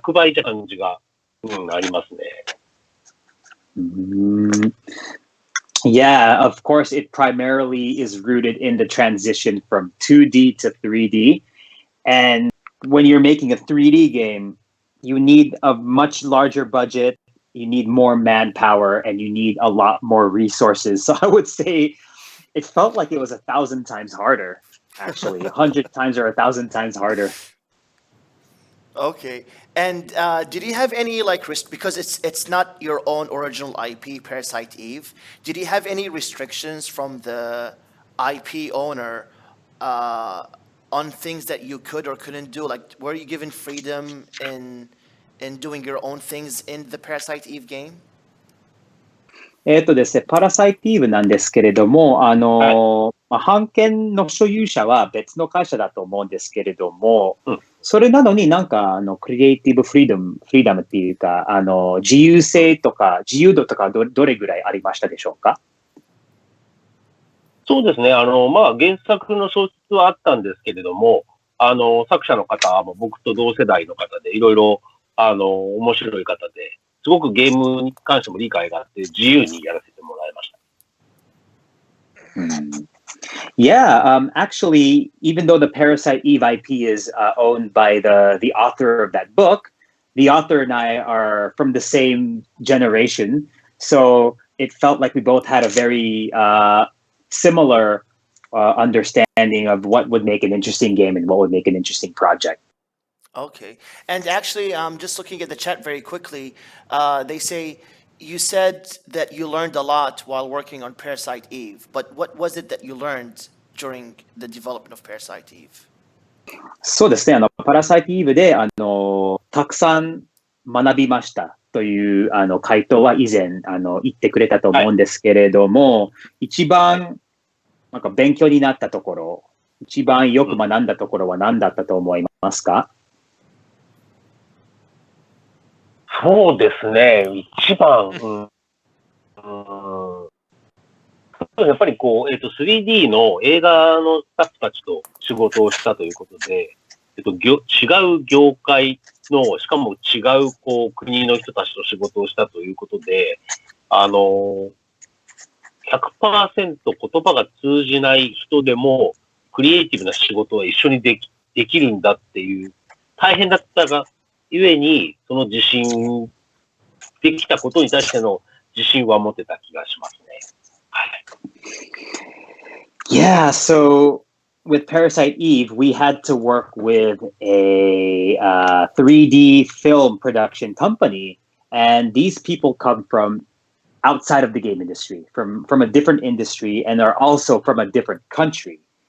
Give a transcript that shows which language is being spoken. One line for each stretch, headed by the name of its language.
Japanese: 100倍じゃ感じが、ありますね。
English: Yeah, of course, it primarily is rooted in the transition from 2D to 3D. And when you're making a 3D game, you need a much larger budget, you need more manpower, and you need a lot more resources. So I would say it felt like it was 1,000 times harder, actually, 100 times or 1,000 times harder. Okay. And did you have any like because it's not your own original IP, Parasite Eve? Did you have any restrictions from the IP owner on things that you could or couldn't do? Like, were you given freedom in doing your own things in the Parasite Eve game?
Japanese: ですね、パラサイティーブなんですけれども、版権の所有者は別の会社だと思うんですけれども、それなのになんか、クリエイティブフリーダムっていうか、自由性とか、自由度とかどれぐらいありましたでしょうか？そうですね。まあ、原作の小説はあったんですけれども、作者の方も僕と同世代の方で、いろいろ、面白い方で、すごくゲームに関しても理解があって、自由にやらせてもらいました。
English: Yeah, actually, even though the Parasite Eve IP is owned by the author of that book, the author and I are from the same generation, so it felt like we both had a very similar understanding of what would make an interesting game and what would make an interesting project. Okay. And actually, just looking at the chat very quickly, they say you said that you learned a lot while working on Parasite Eve, but what was it that you learned during the development of Parasite Eve?
Japanese: そうですね、パラサイティーブでたくさん学びましたという回答は以前言ってくれたと思うんですけれども、一番なんか勉強になったところ、一番よく学んだところは何だったと思いますか？そうですね。一番、やっぱりこう、3D の映画のスタッフたちと仕事をしたということで、違う業界の、しかも違うこう国の人たちと仕事をしたということで、100% 言葉が通じない人でも、クリエイティブな仕事は一緒にできるんだっていう、大変だったがゆえに、その自信、できたことに対しての自信は持てた気がしますね。はい。
English: Yeah, so with Parasite Eve, we had to work with a 3D film production company, and these people come from outside of the game industry, from a different industry, and are also from a different country.